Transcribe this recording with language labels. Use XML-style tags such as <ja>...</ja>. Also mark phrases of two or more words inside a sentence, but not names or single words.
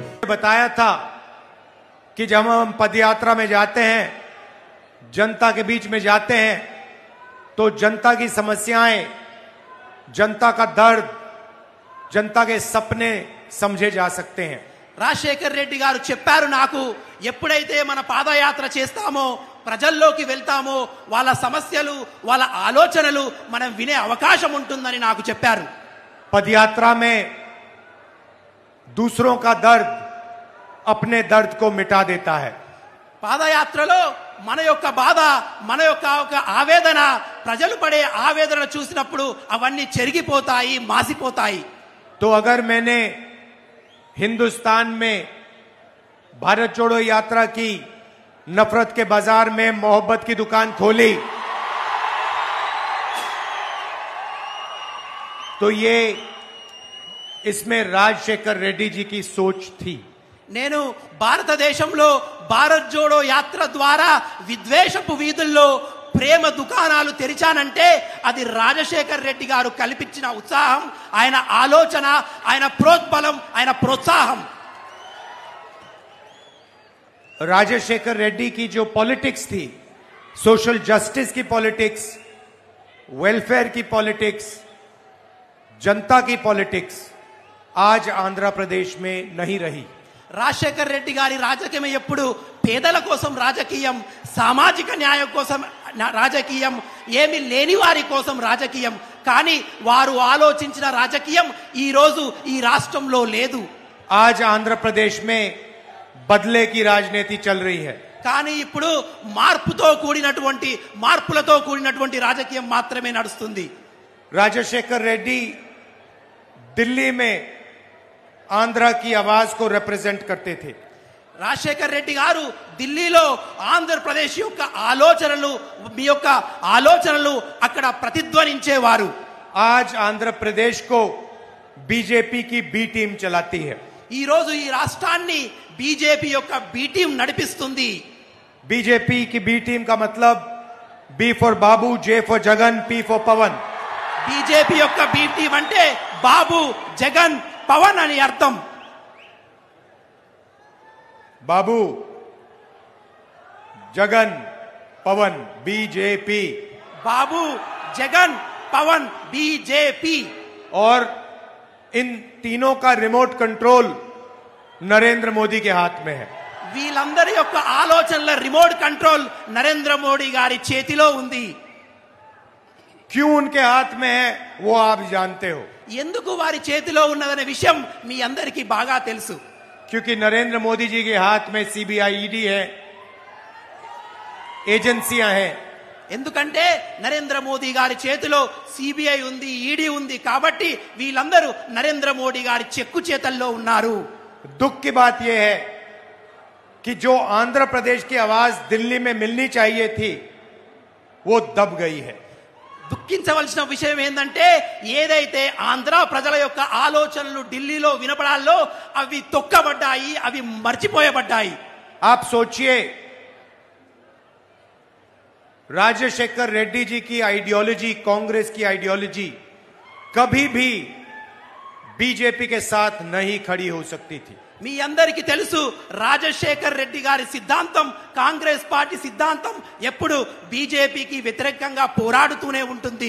<hi>बताया था कि जब हम पदयात्रा में जाते हैं, जनता के बीच में जाते हैं, तो जनता की समस्याएं, जनता का दर्द, जनता के सपने समझे जा सकते हैं।</hi> <te>రాజశేఖర్ రెడ్డి గారు చెప్పారు, నాకు ఎప్పుడైతే మన పాదయాత్ర చేస్తామో, ప్రజల్లోకి వెళ్తామో, వాళ్ళ సమస్యలు, వాళ్ళ ఆలోచనలు మనం వినే అవకాశం ఉంటుందని నాకు చెప్పారు।</te> <hi>पदयात्रा में दूसरों का दर्द अपने दर्द को मिटा देता है।</hi> <te>పాదయాత్రలో మన యొక్క బాధ, మన యొక్క ఆవేదన, ప్రజలు పడే ఆవేదన చూసినప్పుడు అవన్నీ చెరిగిపోతాయి, మాసిపోతాయి।</te> <hi>तो अगर मैंने हिंदुस्तान में भारत जोड़ो यात्रा की, नफरत के बाजार में मोहब्बत की दुकान खोली, तो ये इसमें राजशेखर रेड्डी जी की सोच थी।</hi> <te>నేను భారతదేశంలో భారత్ జోడో యాత్ర ద్వారా విద్వేషపు వీధుల్లో ప్రేమ దుకాణాలు తెరిచానంటే అది రాజశేఖర్ రెడ్డి గారు కల్పించిన ఉత్సాహం, ఆయన ఆలోచన, ఆయన ప్రోద్బలం, ఆయన ప్రోత్సాహం।</te> <hi>राजशेखर रेड्डी की जो पॉलिटिक्स थी,</hi> <en>social justice</en> <hi>की पॉलिटिक्स, वेलफेयर की पॉलिटिक्स, जनता की पॉलिटिक्स आज आंध्र प्रदेश में नहीं रही।</hi> <te>రాజశేఖర్ రెడ్డి గారి రాజకీయం ఎప్పుడు పేదల కోసం రాజకీయం, సామాజిక న్యాయం కోసం రాజకీయం, ఏమీ లేని వారి కోసం రాజకీయం, కానీ వారు ఆలోచించిన రాజకీయం ఈ రోజు ఈ రాష్ట్రంలో లేదు।</te> <hi>आज आंध्र प्रदेश में बदले की राजनीति चल रही है।</hi> <te>కానీ ఇప్పుడు మార్పులతో కూడినటువంటి రాజకీయం మాత్రమే నడుస్తుంది।</te> <hi>राजशेखर रेड्डी दिल्ली में आंध्र की आवाज को रिप्रेजेंट करते थे।</hi> <te>రాజశేఖర్ రెడ్డి గారు ఢిల్లీలో ఆంధ్రప్రదేశ్ యొక్క ఆలోచనలు, మీ యొక్క ఆలోచనలు అక్కడ ప్రతిధ్వనించేవారు।</te> <hi>आज आंध्र प्रदेश को बीजेपी की</hi> <en>B team</en> <hi>चलाती है।</hi> <te>ఈ రోజు ఈ రాష్ట్రాన్ని బీజేపీ యొక్క</te> <en>B team</en> <te>నడిపిస్తుంది।</te> <hi>बीजेपी की</hi> <en>B team</en> <hi>का मतलब</hi> <en>B for Babu, J for Jagan, P for Pavan.</en> <te>బీజేపీ యొక్క</te> <en>B team</en> <te>అంటే బాబు, జగన్, పవన్ అని అర్థం।</te> <hi>बाबू, जगन, पवन, बीजेपी।</hi> <te>బాబు, జగన్, పవన్, బీజేపీ।</te> <hi>और इन तीनों का</hi> <en>remote control</en> <hi>नरेंद्र मोदी के हाथ में है।</hi> <te>వీళ్ళందరి యొక్క ఆలోచనల</te> <en>remote control</en> <te>నరేంద్ర మోడీ గారి చేతిలో ఉంది।</te> <hi>क्यों उनके हाथ में है वो आप जानते हो।</hi> <te>ఎందుకు వారి చేతిలో ఉన్నదనే విషయం మీ అందరికీ బాగా తెలుసు।</te> <hi>क्योंकि नरेंद्र मोदी जी के हाथ में सीबीआई, ईडी है, एजेंसियां हैं।</hi> <te>ఎందుకంటే నరేంద్ర మోదీ గారి చేతిలో సిబిఐ ఉంది, ఈడీ ఉంది, కాబట్టి వీళ్ళందరూ నరేంద్ర మోడీ గారి చెక్కు చేతల్లో ఉన్నారు।</te> <hi>दुख की बात यह है कि जो आंध्र प्रदेश की आवाज दिल्ली में मिलनी चाहिए थी वो दब गई है।</hi> <te>దుఃఖించవలసిన విషయం ఏంటంటే ఏదైతే ఆంధ్ర ప్రజల యొక్క ఆలోచనలు ఢిల్లీలో వినపడాలో అవి తొక్కబడ్డాయి, అవి మర్చిపోయబడ్డాయి।</te> <hi>आप सोचिए, राजशेखर रेड्डी जी की आइडियोलॉजी, कांग्रेस की आइडियोलॉजी कभी भी बीजेपी के साथ नहीं खड़ी हो सकती थी।</hi> <te>మీ అందరికీ తెలుసు, రాజశేఖర్ రెడ్డి గారి సిద్ధాంతం, కాంగ్రెస్ పార్టీ సిద్ధాంతం ఎప్పుడు బీజేపీకి వ్యతిరేకంగా పోరాడుతూనే ఉంటుంది।</te>